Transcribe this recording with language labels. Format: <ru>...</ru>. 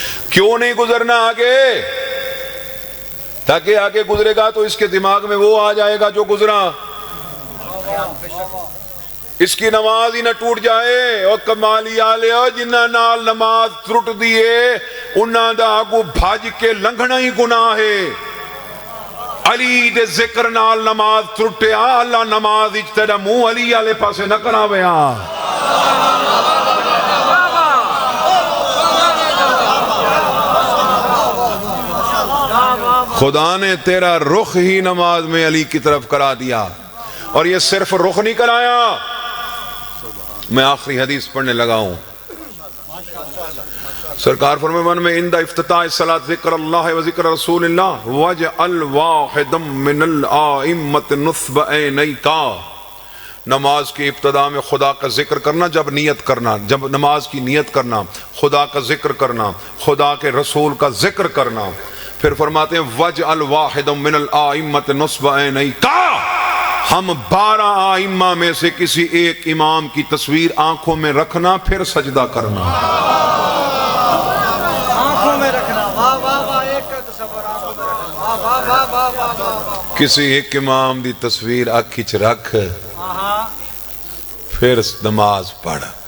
<ur>کیوں نہیں گزرنا آگے, تاکہ آگے گزرے گا تو اس کے دماغ میں وہ آ جائے گا جو گزرا, اس کی نماز ہی نہ ٹوٹ جائے.</ur> <pa>اور کمالی آلے جنہ نال نماز ٹرٹ دیے انہاں دا آگو بھاج کے لنگھنا ہی گناہ ہے. علی دے ذکر نال نماز ٹرٹیا, اللہ نماز اجتدا منہ علی آلے پاسے نہ کراویا.</pa> <ur>خدا نے تیرا رخ ہی نماز میں علی کی طرف کرا دیا, اور یہ صرف رخ نہیں کرایا. میں آخری حدیث پڑھنے لگا ہوں. سرکار فرماتے میں</ur> <ar>عند افتتاح الصلاۃ ذکر اللہ و ذکر رسول اللہ واجعل واحدا من الائمۃ نصب عینیک.</ar> <ur>نماز کی ابتدا میں خدا کا ذکر کرنا, جب نیت کرنا, جب نماز کی نیت کرنا, خدا کا ذکر کرنا, خدا کے رسول کا ذکر کرنا. پھر فرماتے ہیں</ur> <ar>وَجْعَلْ وَاحِدٌ مِّنَ الْآئِمَّةِ نُصْبَ عَيْنَيْكَ,</ar> <ur>ہم 12 آئمہ میں سے کسی ایک امام کی تصویر آنکھوں میں رکھنا, پھر سجدہ کرنا. آنکھوں میں رکھنا,</ur> <pa>کسی ایک امام دی تصویر آنکھی چ رکھ, پھر نماز پڑھ.</pa>